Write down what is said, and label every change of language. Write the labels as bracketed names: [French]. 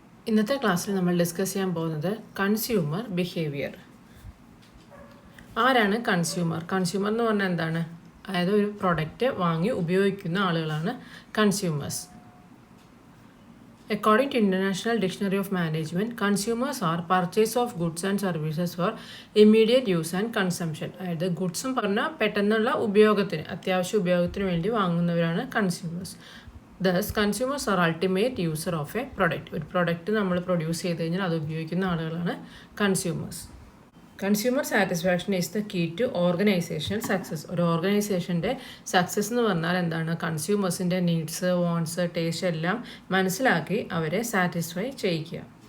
[Malayalam] ഇന്നത്തെ ക്ലാസ്സിൽ നമ്മൾ ഡിസ്കസ് ചെയ്യാൻ പോകുന്നത് കൺസ്യൂമർ ബിഹേവിയർ. ആരാണ് കൺസ്യൂമർ? കൺസ്യൂമർ എന്ന് പറഞ്ഞാൽ എന്താണ്? അതായത് ഒരു പ്രൊഡക്റ്റ് വാങ്ങി ഉപയോഗിക്കുന്ന ആളുകളാണ് consumers. [English] According to International Dictionary of Management, consumers are purchase of goods and services for immediate use and consumption. [Malayalam] അതായത് ഗുഡ്സും പറഞ്ഞാൽ പെട്ടെന്നുള്ള ഉപയോഗത്തിന്, അത്യാവശ്യ ഉപയോഗത്തിന് വേണ്ടി വാങ്ങുന്നവരാണ് consumers. [English] Thus, consumers are ultimate user of a product. [Malayalam] ഒരു പ്രൊഡക്റ്റ് നമ്മൾ പ്രൊഡ്യൂസ് ചെയ്ത് കഴിഞ്ഞാൽ അത് ഉപയോഗിക്കുന്ന ആളുകളാണ് consumers. [English] Consumer satisfaction is the key to organisation success. [Malayalam] ഒരു ഓർഗനൈസേഷൻ്റെ സക്സസ് എന്ന് പറഞ്ഞാൽ എന്താണ്? കൺസ്യൂമേഴ്സിൻ്റെ നീഡ്സ്, വോൺസ്, ടേസ്റ്റ് എല്ലാം മനസ്സിലാക്കി അവരെ സാറ്റിസ്ഫൈ ചെയ്യിക്കുക.